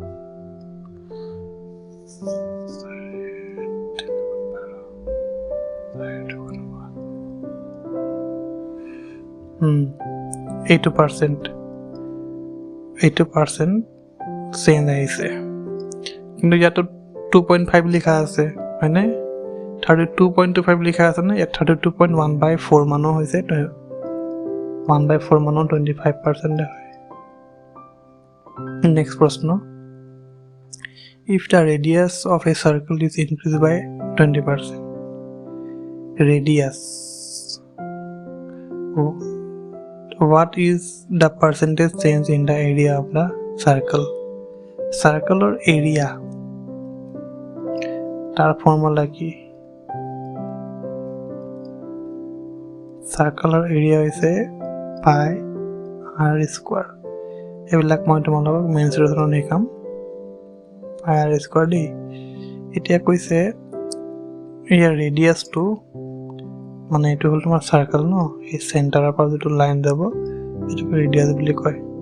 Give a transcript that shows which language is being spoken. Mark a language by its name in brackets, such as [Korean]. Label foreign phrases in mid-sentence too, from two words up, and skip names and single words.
[Assamese] 80% চেঞ্জ আহিছে কিন্তু ইয়াতো 2.5 লিখা আছে হয়নে 32.25 লিখা আছে নে ইয়াত 32.1/4 মানো হৈছে 1/4 মানো 25% হয় [English] নেক্সট প্ৰশ্ন if the radius of a circle is increased by 20% radius what is the percentage change in the area of the circle? Circle area [Assamese] তার ফর্মুলা কি? [English] Circle area হৈছে pi r square. [Assamese] এইবিলাক মই তোমালোকক মেনচুৰেশ্যনত শিকাম. [English] pi r square [Assamese] দি এতিয়া কৈছে ইয়াৰ ৰেডিয়াছটো মানে এইটো হ'ল তোমাৰ সাৰ্কেল ন, এই চেণ্টাৰৰ পৰা যিটো লাইন যাব এইটো ৰেডিয়াছ বুলি কয়.